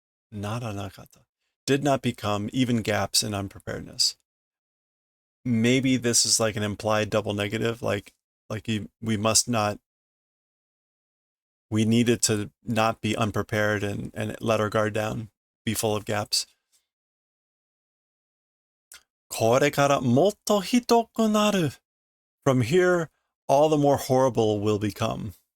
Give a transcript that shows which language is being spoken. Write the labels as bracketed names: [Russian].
[Japanese] Nara nakata. [English] Did not become, even gaps in unpreparedness. Maybe this is like an implied double negative, we must not, we needed to not be unprepared and let our guard down, be full of gaps. [Japanese] これからもっとひどくなる. [English] From here, all the more horrible will become.